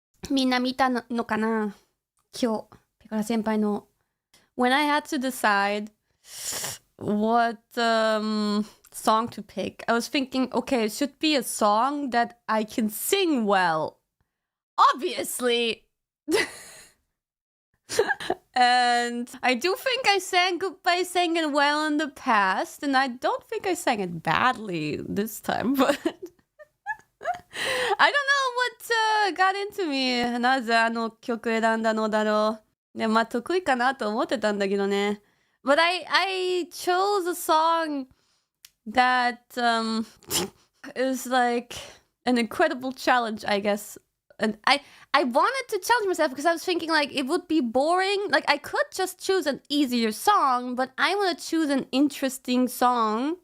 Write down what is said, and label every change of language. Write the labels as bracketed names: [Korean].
[Japanese] みんな見たのかな今日、ペコラ先輩の [English] When I had to decide what song to pick, I was thinking, okay, it should be a song that I can sing well. Obviously. And I do think I sang Goodbye Singing well in the past, and I don't think I sang it badly this time, but I don't know what got into me. [Japanese] なぜあの曲選んだのだろう。ね、まあ得意かなと思ってたんだけどね。 [English] But I chose a song that is like an incredible challenge, I guess. And I wanted to challenge myself because I was thinking like it would be boring. Like I could just choose an easier song, but I want to choose an interesting song.